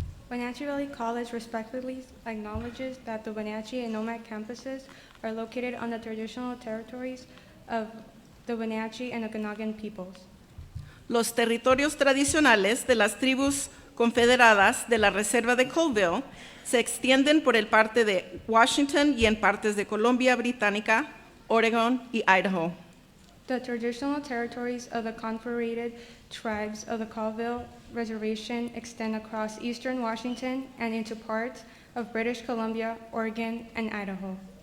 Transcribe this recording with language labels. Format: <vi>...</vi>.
<en>Wenatchee Valley College respectfully acknowledges that the Wenatchee and Omak campuses are located on the traditional territories of the Wenatchee and Okanagan peoples.</en> <es>Los territorios tradicionales de las tribus confederadas de la Reserva de Colville se extienden por el parte de Washington y en partes de Columbia Británica, Oregon y Idaho.</es> <en>The traditional territories of the Confederated Tribes of the Colville Reservation extend across eastern Washington and into parts of British Columbia, Oregon, and Idaho.</en>